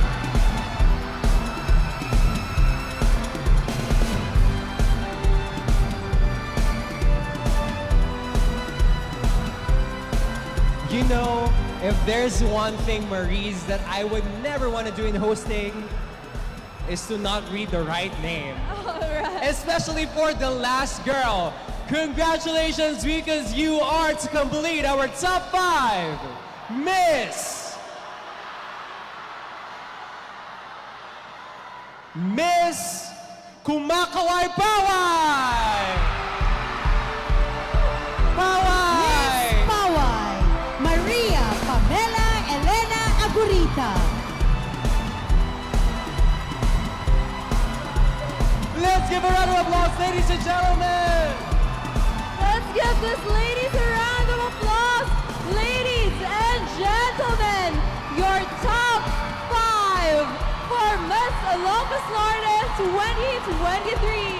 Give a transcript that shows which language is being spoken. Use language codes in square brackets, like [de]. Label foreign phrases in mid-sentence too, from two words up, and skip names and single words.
[en] You know, if there's one thing, Maurice, that I would never want to do in hosting is to not read the right name. Alright. Especially for the last girl. Congratulations, because you are to complete our top 5. Miss Kumakaway Paway! Paway! Miss Paway, Maria Pamela Elena Agurita. Let's give a round of applause, ladies and gentlemen! Let's give these ladies a round of applause. Ladies and gentlemen, your top 5 for Miss Ilocos Norte 2023.